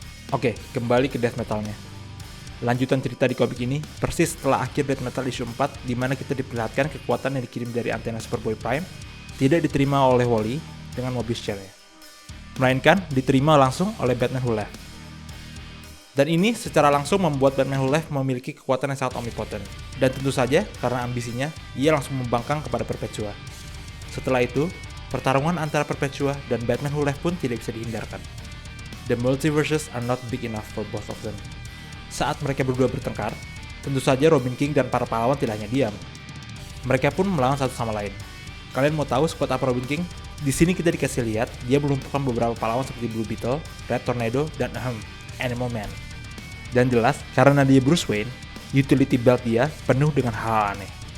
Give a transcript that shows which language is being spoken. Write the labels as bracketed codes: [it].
[id] Oke, kembali ke Death Metal-nya. Lanjutan cerita di komik ini persis setelah akhir Death Metal issue 4, di mana kita diperlihatkan kekuatan yang dikirim dari antena Superboy Prime tidak diterima oleh Wally dengan Mobius chair-nya, melainkan diterima langsung oleh Batman Who Laughs. Dan ini secara langsung membuat Batman Who Laughs memiliki kekuatan yang sangat omnipotent. Dan tentu saja, karena ambisinya, ia langsung membangkang kepada Perpetua. Setelah itu, pertarungan antara Perpetua dan Batman Who Laughs pun tidak bisa dihindarkan. [en] The multiverses are not big enough for both of them. [id] Saat mereka berdua bertengkar, tentu saja Robin King dan para pahlawan tidak hanya diam. Mereka pun melawan satu sama lain. Kalian mau tahu squad apa Robin King? Di sini kita dikasih lihat dia melumpuhkan beberapa pahlawan seperti Blue Beetle, Red Tornado, dan Animal Man. Dan jelas, karena dia Bruce Wayne, utility belt dia penuh dengan hal aneh.